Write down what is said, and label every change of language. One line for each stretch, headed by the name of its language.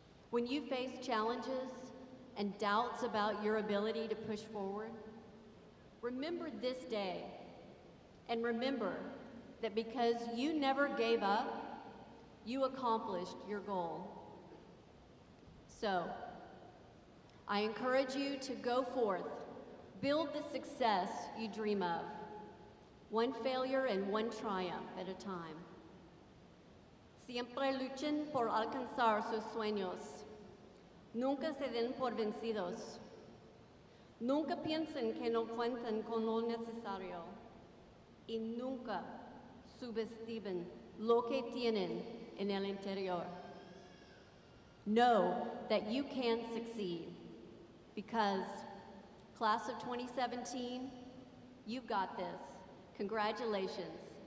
English: When you face challenges and doubts about your ability to push forward, remember this day, and remember that because you never gave up, you accomplished your goal. So, I encourage you to go forth, build the success you dream of, one failure and one triumph at a time.
Spanish: Siempre luchen por alcanzar sus sueños. Nunca se den por vencidos. Nunca piensen que no cuentan con lo necesario. Y nunca subestimen lo que tienen en el interior.
English: Know that you can succeed because, class of 2017, you've got this. Congratulations.